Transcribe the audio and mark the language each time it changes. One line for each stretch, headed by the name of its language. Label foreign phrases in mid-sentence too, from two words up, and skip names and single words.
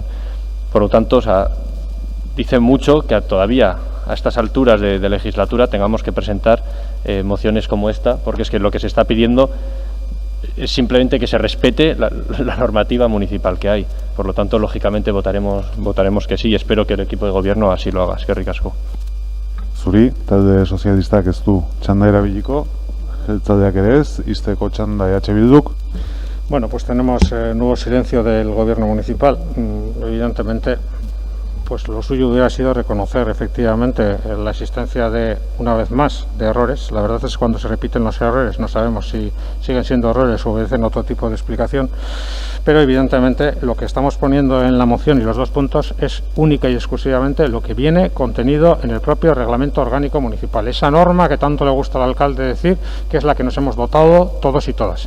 Spanish: Por lo tanto, dice mucho que todavía a estas alturas de legislatura tengamos que presentar mociones como esta, porque es que lo que se está pidiendo es simplemente que se respete la normativa municipal que hay. Por lo tanto, lógicamente votaremos que sí, y espero que el equipo de gobierno así lo haga.
Basque: Eskerrik asko. Zuri, talde sozialistak ez du txanda erabiliko, jeltzaleak ere ez, ixteko txanda EH Bilduk.
Spanish: Bueno, pues tenemos nuevo silencio del gobierno municipal. Evidentemente, pues lo suyo hubiera sido reconocer efectivamente la existencia de, una vez más, de errores. La verdad es que cuando se repiten los errores no sabemos si siguen siendo errores o obedecen otro tipo de explicación, pero evidentemente lo que estamos poniendo en la moción y los 2 puntos es única y exclusivamente lo que viene contenido en el propio reglamento orgánico municipal, esa norma que tanto le gusta al alcalde decir que es la que nos hemos dotado todos y todas.